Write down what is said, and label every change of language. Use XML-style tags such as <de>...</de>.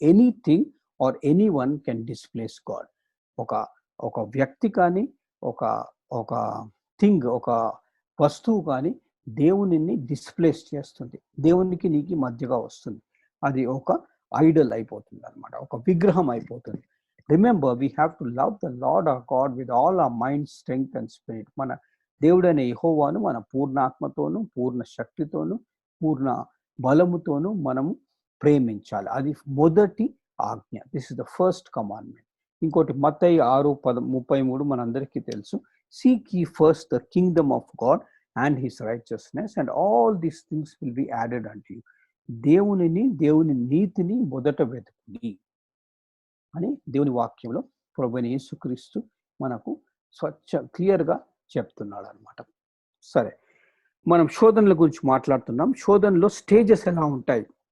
<en>Anything or anyone can displace God.</en> <te>ఒక వ్యక్తి కానీ, ఒక ఒక థింగ్, ఒక వస్తువు కానీ దేవునిని డిస్ప్లేస్ చేస్తుంది, దేవునికి నీకు మధ్యగా వస్తుంది. అది ఒక ఐడల్ అయిపోతుంది అనమాట, ఒక విగ్రహం అయిపోతుంది.</te> <en>Remember, we have to love the Lord our God with all our mind, strength and spirit.</en> <te>మన దేవుడైన యెహోవాను మన పూర్ణ ఆత్మతోను, పూర్ణ శక్తితోను, పూర్ణ బలముతోను మనము ప్రేమించాలి. అది మొదటి ఆజ్ఞ.</te> <en>This is the first commandment.</en> <te>ఇంకోటి మత్తయి 6:33 మనందరికీ తెలుసు.</te> <en>Seek ye first the kingdom of God and his righteousness and all these things will be added unto you.</en> <te>దేవుని నీతిని మొదట వెతుకుడి అని దేవుని వాక్యంలో ప్రభువైన యేసుక్రీస్తు మనకు క్లియర్గా చెప్తున్నాడు అనమాట. సరే, మనం శోధనల గురించి మాట్లాడుతున్నాం. శోధనలో స్టేజెస్ ఎలా ఉంటాయి?</te>